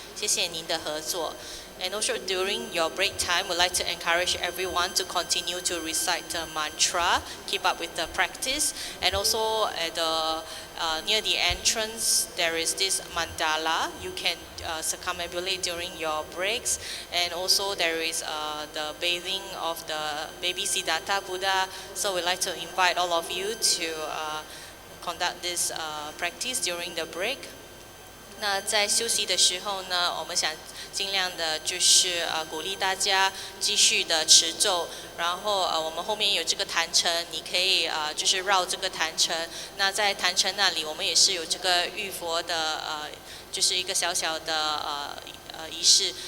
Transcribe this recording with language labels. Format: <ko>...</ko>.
<zh>谢谢您的合作。</zh> <en>And also during your break time, we'd like to encourage everyone to continue to recite the mantra, keep up with the practice, and also at the near the entrance there is this mandala. You can circumambulate during your breaks, and also there is the bathing of the baby Siddhartha Buddha. So we'd like to invite all of you to conduct this practice during the break.</en> <zh>那在休息的时候呢，我们想尽量的就是鼓励大家继续的持咒，然后我们后面有这个坛城，你可以就是绕这个坛城。那在坛城那里，我们也是有这个浴佛的就是一个小小的仪式。</zh>